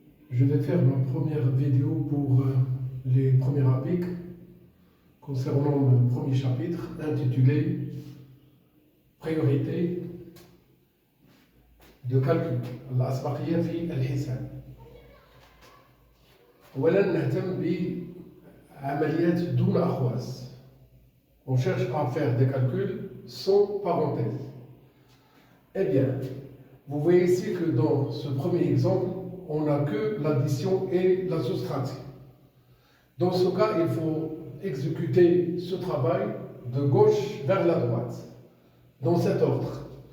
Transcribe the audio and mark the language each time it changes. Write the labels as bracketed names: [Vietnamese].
[French] Je vais faire ma première vidéo pour les premiers APIC concernant le premier chapitre intitulé Priorité de calcul [Arabic] الأسبقية في الحساب. أولا نهتم بعمليات دون أخواس. [French] On cherche à faire des calculs sans parenthèse. Eh bien, vous voyez ici que dans ce premier exemple, on n'a que l'addition et la soustraction. Dans ce cas, il faut exécuter ce travail de gauche vers la droite, dans cet ordre.